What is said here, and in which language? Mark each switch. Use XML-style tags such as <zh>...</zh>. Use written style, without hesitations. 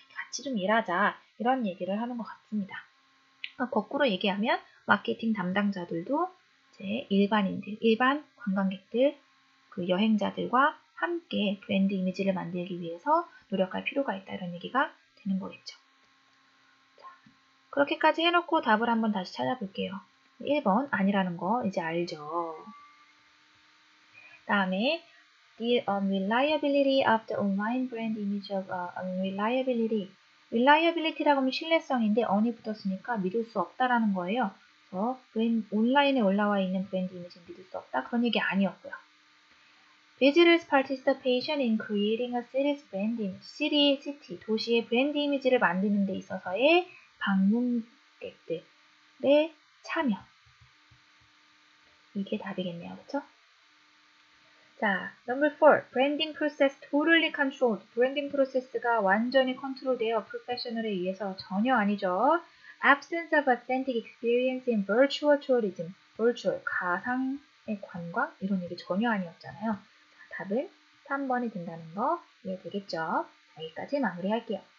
<ko>같이 좀 일하자. 이런 얘기를 하는 것 같습니다. 거꾸로 얘기하면 마케팅 담당자들도 이제 일반인들, 일반 관광객들, 그 여행자들과 함께 브랜드 이미지를 만들기 위해서 노력할 필요가 있다. 이런 얘기가 되는 거겠죠. 자, 그렇게까지 해놓고 답을 한번 다시 찾아볼게요. 1번 아니라는 거 이제 알죠. 다음에</ko> <en>The unreliability of the online brand image of unreliability.</en> <ko>reliability라고 하면 신뢰성인데 on이 붙었으니까 믿을 수 없다라는 거예요. 그래서 온라인에 올라와 있는 브랜드 이미지는 믿을 수 없다. 그런 얘기 아니었고요.</ko> <en>Visitors' participation in creating a city's brand image.</en> <ko>city, 도시의 브랜드 이미지를 만드는 데 있어서의 방문객들의 참여. 이게 답이겠네요. 그렇죠? 자,</ko> <en>number 4. branding process totally controlled.</en> <ko>브랜딩 프로세스가 완전히 컨트롤되어 프로페셔널에 의해서 전혀 아니죠.</ko> <en>absence of authentic experience in virtual tourism.</en> <ko>virtual, 가상의 관광? 이런 얘기 전혀 아니었잖아요. 자, 답은 3번이 된다는 거 이해되겠죠? 여기까지 마무리할게요.</ko>